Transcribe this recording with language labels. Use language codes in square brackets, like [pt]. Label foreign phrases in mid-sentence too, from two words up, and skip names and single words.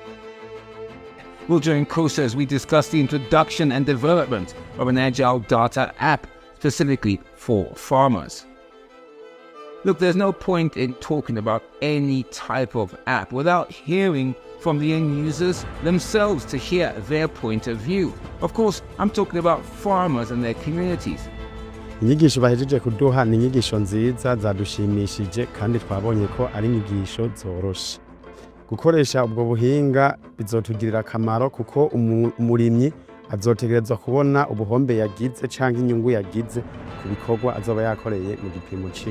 [en] Well, during COSA, as we discussed the introduction and development of an agile data app specifically for farmers. Look, there's no point in talking about any type of app without hearing from the end users themselves to hear their point of view. Of course, I'm talking about farmers and their communities. [rn] Inyigisho bahejeje kuduha ni inyigisho nziza zadushimishije kandi twabonye ko ari inyigisho zoroshe. Gukoresha ubwo buhinga bizotugirira akamaro kuko umurimyi azotegerezwa kubona ubuhombe yagize canke inyungu yagize ku bikorwa azoba yakoreye mu gipimo ciwe.